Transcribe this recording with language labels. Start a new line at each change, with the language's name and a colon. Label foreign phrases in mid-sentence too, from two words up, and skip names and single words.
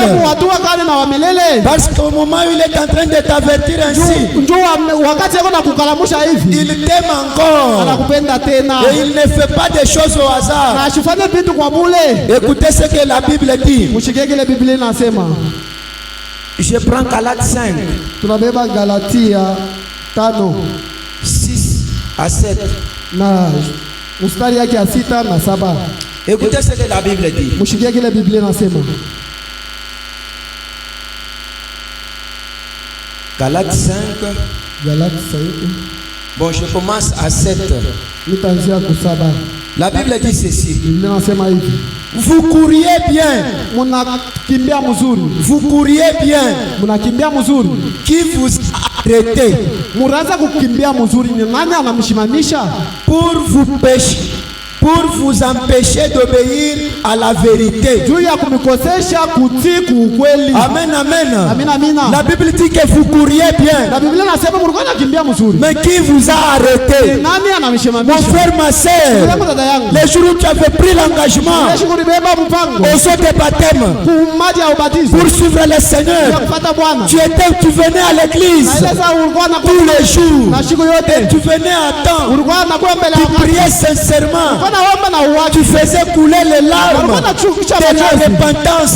French: Parce qu'au moment où il est en train de t'avertir ainsi, il t'aime encore et il ne fait pas des choses au hasard. Écoutez ce que la Bible dit. Je prends Galates 5, 6 à 7.
Swahili: mstari yake ya 6 na 7.
French: Écoutez ce que la Bible dit.
Swahili: Mushikie kile Biblia inasema.
French: Galates 5. Galates 5. Bon, je commence à 7.
Swahili: Nitaanzia ku 7.
French: La Bible dit ceci.
Swahili: Biblia inasema hivi.
French: Vous couriez bien.
Swahili: Munakimbia mzuri.
French: Vous couriez bien.
Swahili: Munakimbia mzuri.
French: Qui vous arrêtez?
Swahili: Muraanza kukimbia mzuri, ni nani anamshimamisha?
French: Pour vous pécher. Pour vous empêcher d'obéir à la vérité. Amen, amen. Amen, amen. La Bible dit que vous couriez bien. Mais qui vous a arrêté? Mon frère, ma soeur, les jours où tu avais pris l'engagement au saut de baptême pour suivre le Seigneur, tu venais à l'église tous les jours et tu venais à temps, tu priais sincèrement, tu faisais couler les larmes de la repentance.